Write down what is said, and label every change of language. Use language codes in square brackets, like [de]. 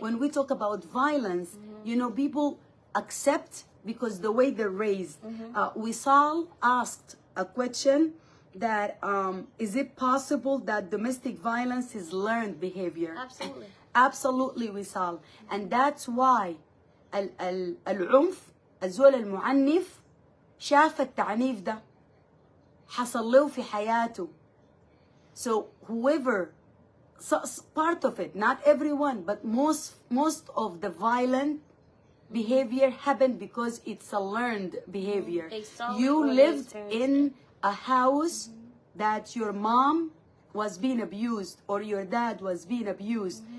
[en] When we talk about violence, you know, people accept because the way they're raised. Wisal asked a question that is it possible that domestic violence is learned behavior? Absolutely. Absolutely وصال. And that's why [ar] العنف الزول المعنف شاف التعنيف ده حصل له في حياته. [en] So whoever, part of it, not everyone, but most of the violent behavior happened because it's a learned behavior. You lived in a house that your mom was being abused or your dad was being abused.